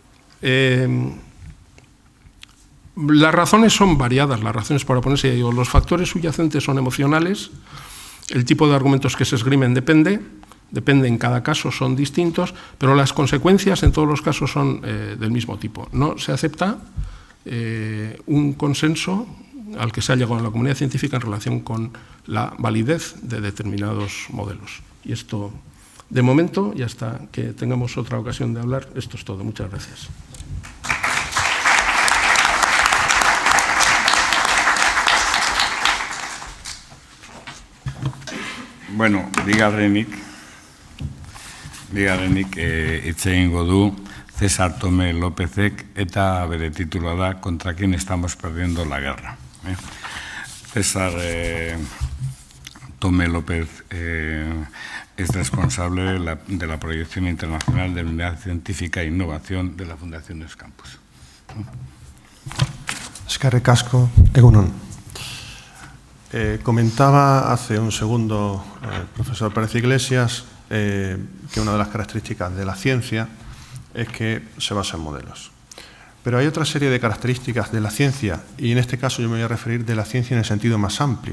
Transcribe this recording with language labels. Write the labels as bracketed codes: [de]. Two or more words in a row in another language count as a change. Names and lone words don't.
[es] Las razones son variadas, las razones para oponerse, digo, los factores subyacentes son emocionales, el tipo de argumentos que se esgrimen depende en cada caso, son distintos, pero las consecuencias en todos los casos son del mismo tipo. No se acepta un consenso al que se ha llegado en la comunidad científica en relación con la validez de determinados modelos. Y esto, de momento, y hasta que tengamos otra ocasión de hablar, esto es todo. Muchas gracias. [eu] Bueno, bigarrenik hitz egingo du César Tomé Lópezek eta bere titula da Contra quién estamos perdiendo la guerra. [es] César Tomé López es responsable de la proyección internacional de unidad científica e innovación de la Fundación Euskampus. [eu] Eskerrik asko, egunon. [es] Comentaba hace un segundo el profesor Pérez Iglesias que una de las características de la ciencia es que se basa en modelos. Pero hay otra serie de características de la ciencia, y en este caso yo me voy a referir de la ciencia en el sentido más amplio.